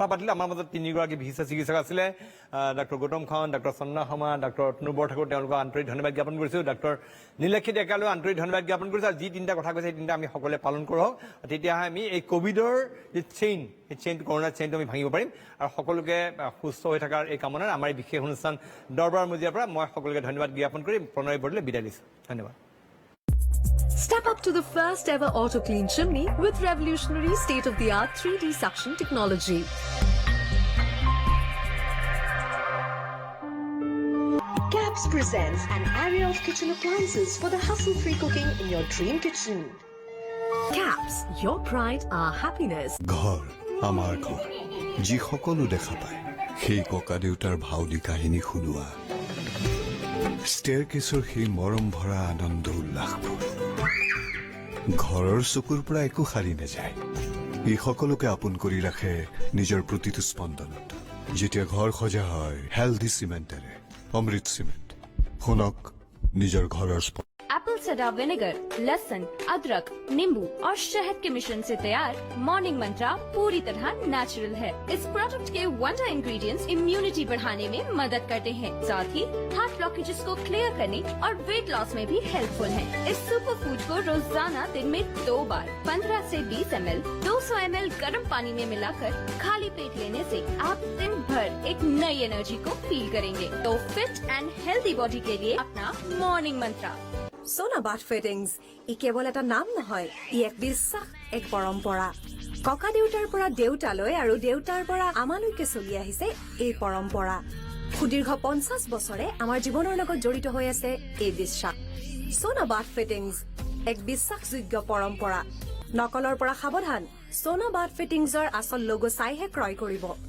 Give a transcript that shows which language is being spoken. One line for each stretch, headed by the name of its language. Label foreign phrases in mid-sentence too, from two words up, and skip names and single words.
Assamese: পাতিলোঁ আমাৰ মাজত তিনিগৰাকী বিশিষ্ট চিকিৎসক আছিলে ডক্টৰ গৌতম খাৱন ডক্টৰ চন্দনা শৰ্মা ডক্টৰ অতনু বৰঠাকুৰ তেওঁলোকক আন্তৰিক ধন্যবাদ জ্ঞাপন কৰিছোঁ ডক্টৰ নীলাক্ষী ডেকালৈও আন্তৰিক ধন্যবাদ জ্ঞাপন কৰিছোঁ আৰু যি তিনিটা কথা কৈছে সেই তিনিটা আমি সকলোৱে পালন কৰোঁ তেতিয়াহে আমি এই কোভিডৰ যি চেইনটো কৰোণাৰ চেইনটো আমি ভাঙিব পাৰিম আৰু সকলোকে সুস্থ হৈ থকাৰ এই কামনাত আমাৰ এই বিশেষ অনুষ্ঠান দৰবাৰ মজিয়াৰ পৰা মই সকলোকে ধন্যবাদ জ্ঞাপন কৰি প্ৰণয় বৰদলৈ বিদায় দিছোঁ ধন্যবাদ
English: Step up to the first ever auto clean chimney with revolutionary state-of-the-art 3D suction technology. CAPS presents an array of kitchen appliances for the hassle-free cooking in your dream kitchen. CAPS, your pride, our happiness.
Assamese: ঘৰ আমাৰ ঘৰ যি সকলো দেখা পায় সেই ককা দেউতাৰ ভাওলী কাহিনী শুনোৱা ষ্টেয়াৰকেছৰ সেই মৰম ভৰা আনন্দ উল্লাসবোৰ ঘৰৰ চকুৰ পৰা একো সাৰি নাযায় ই সকলোকে আপোন কৰি ৰাখে নিজৰ প্ৰতিটো স্পন্দনত যেতিয়া ঘৰ সজা হয় হেল্ডি চিমেণ্টেৰে অমৃত চিমেণ্ট শুনক নিজৰ ঘৰৰ
English: apple cider vinegar,
Hindi: लहसुन, अदरक, नींबू और शहद के मिश्रण से तैयार मॉर्निंग मंत्रा पूरी तरह नेचुरल है। इस प्रोडक्ट के
English: wonder ingredients immunity
Hindi: बढ़ाने में मदद करते हैं, साथ ही
English: heart blockages
Hindi: को क्लियर करने और
English: weight loss
Hindi: में भी हेल्पफुल हैं। इस सुपर फूड को रोजाना दिन में 2 बार 15 से 20 ml 200 ml गर्म पानी में मिलाकर खाली पेट लेने से आप दिन भर एक नई एनर्जी को फील करेंगे। तो
English: fit and healthy body
Hindi: के लिए अपना मॉर्निंग मंत्रा।
Assamese: সোনা বাথ ফিটিংছ ই কেৱল এটা নাম নহয় ই এক বিশ্বাস এক পৰম্পৰা ককা দেউতাৰ পৰা দেউতালৈ আৰু দেউতাৰ পৰা আমালৈকে চলি আহিছে এই পৰম্পৰা সুদীৰ্ঘ 50 বছৰে আমাৰ জীৱনৰ লগত জড়িত হৈ আছে এই বিশ্বাস সোনা বাথ ফিটিংছ এক বিশ্বাসযোগ্য পৰম্পৰা নকলৰ পৰা সাৱধান সোনা বাথ ফিটিংছৰ আচল লোগো চাইহে ক্ৰয় কৰিব